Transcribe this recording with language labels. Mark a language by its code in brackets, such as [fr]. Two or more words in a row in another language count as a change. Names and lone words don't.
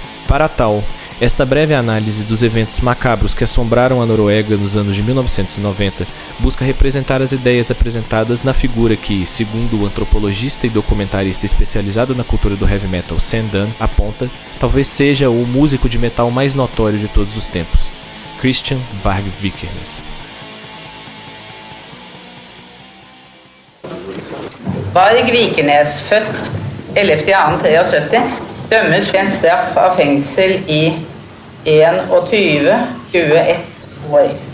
[pt] Para tal, esta breve análise dos eventos macabros que assombraram a Noruega nos anos de 1990 busca representar as ideias apresentadas na figura que, segundo o antropologista e documentarista especializado na cultura do [en] heavy metal [pt] Sam Dunn aponta, talvez seja o músico de metal mais notório de todos os tempos, Christian Varg Vikernes. [no] Varg Vikernes, født 11.2.73, dømmes til en straff av fengsel i 21 år.